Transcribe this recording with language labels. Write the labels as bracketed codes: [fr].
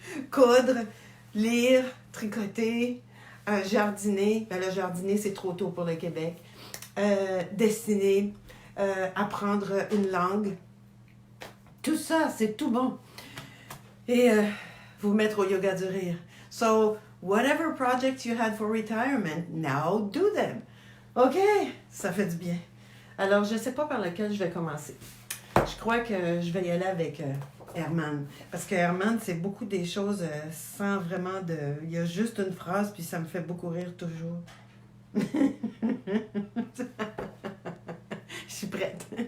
[fr] Coudre, lire, tricoter, jardiner. Ben là, jardiner, c'est trop tôt pour le Québec. Dessiner, apprendre une langue. Tout ça, c'est tout bon. Et vous mettre au yoga du rire. [en] So, whatever projects you had for retirement, now do them. [fr] OK? Ça fait du bien. Alors, je ne sais pas par lequel je vais commencer. Je crois que je vais y aller avec Herman. Parce que Herman, c'est beaucoup des choses sans vraiment de... Il y a juste une phrase, puis ça me fait beaucoup rire toujours. Je suis prête.